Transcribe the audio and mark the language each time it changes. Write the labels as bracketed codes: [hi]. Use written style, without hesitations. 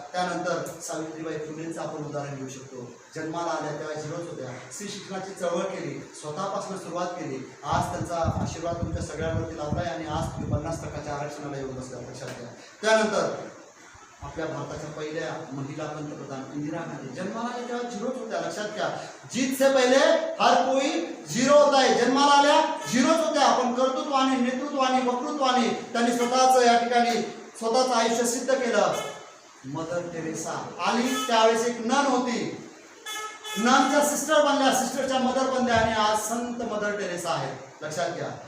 [mr] त्यानंतर सावित्रीबाई फुलेंचं आपण उदाहरण घेऊ शकतो. जन्माला आल्या तेव्हा झिरोच होत्या. स्त्री शिक्षणाची चळवळ केली, स्वतःपासून सुरुवात केली. आज त्यांचा आशीर्वाद तुमच्या सगळ्यांवरती लावलाय आणि आज तुम्ही 50% आरक्षणाला येऊन बसल्या. लक्षात घ्या. त्यानंतर आपल्या भारताच्या पहिल्या महिला पंतप्रधान इंदिरा गांधी जन्माला आल्या तेव्हा झिरोच होत्या. लक्षात घ्या. [hi] जीत से पहिले हर कोई झिरो होता है. [mr] जन्माला आल्या झिरोच होत्या, पण कर्तृत्वाने, नेतृत्वाने, वक्तृत्वाने त्यांनी स्वतःच या ठिकाणी स्वतःचं आयुष्य सिद्ध केलं. मदर टेरेसा आली त्यावेळेस एक नन होती, ननच्या सिस्टर बनल्या, सिस्टरच्या मदर बनल्या आणि आज संत मदर टेरेसा आहेत. लक्षात घ्या.